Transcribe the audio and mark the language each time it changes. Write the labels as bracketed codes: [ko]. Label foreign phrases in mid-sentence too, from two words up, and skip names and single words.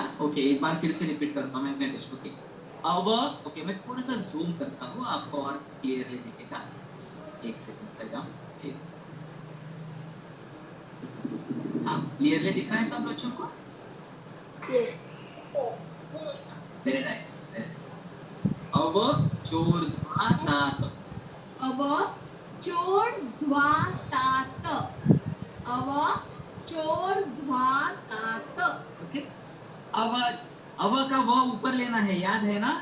[hi] ओके एक बार फिर से रिपीट करता हूँ मैं टेस्ट। ओके अव, ओके मैं थोड़ा सा जूम करता हूँ, आपको और क्लियरली दिखेगा। एक सेकंड साइराम, एक सेकंड। हाँ क्लियरली दिख रहा है सब बच्चों को? [en] Very nice, very nice. [sa] अव चोर्ध्वातात् अव चोर्ध्वातात् अव चोर्ध्वातात्। [hi] ओके अव, अव का व ऊपर लेना है, याद है ना?